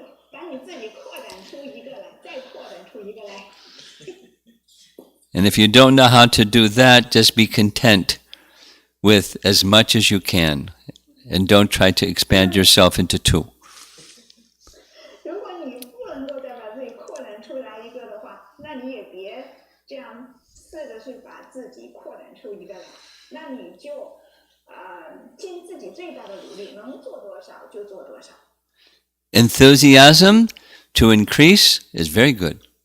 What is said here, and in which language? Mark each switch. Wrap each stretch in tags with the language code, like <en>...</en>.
<zh>把你自己扩展出一个来，再扩展出一个来。</zh> <en>And if you don't know how to do that, just be content with as much as you can. And don't try to expand yourself into two.</en> <zh>如果你不能够再把自己扩展出来一个的话，那你也别这样试着去把自己扩展出一个来，那你就尽自己最大的努力，能做多少就做多少。</zh> <en>Enthusiasm to increase is very good.</en>